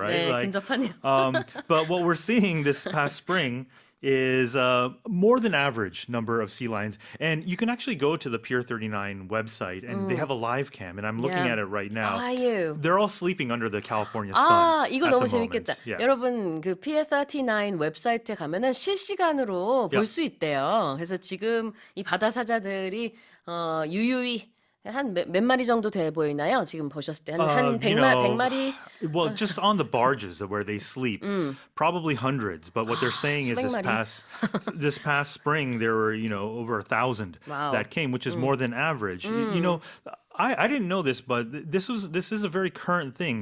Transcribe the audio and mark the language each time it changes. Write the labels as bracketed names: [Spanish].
[English] right? [Korean] 네, 근접하네요. [English] But what we're seeing this past spring is more than average number of sea lions. And you can actually go to the Pier 39 website and they have a live cam. And I'm looking Yeah. at it right now. How are you? They're all sleeping under the California sun. [Korean] 아, 이거 [English] at [Korean] 너무 [English] the moment. [Korean] 재밌겠다. [English] Yeah. [Korean] 여러분, 그 Pier 39 웹사이트에 가면은 실시간으로 볼 수 있대요. 그래서 지금 이 바다 사자들이 유유히 한 몇 마리 정도 돼 보이나요? 지금 보셨을 때 한 100마리? [English] Well, just on the barges where they sleep, probably hundreds. But what they're saying is [Korean] 수백 마리. [English] this past spring there were over 1,000 Wow. that came, which is more than average. You know, I didn't know this, but this is a very current thing.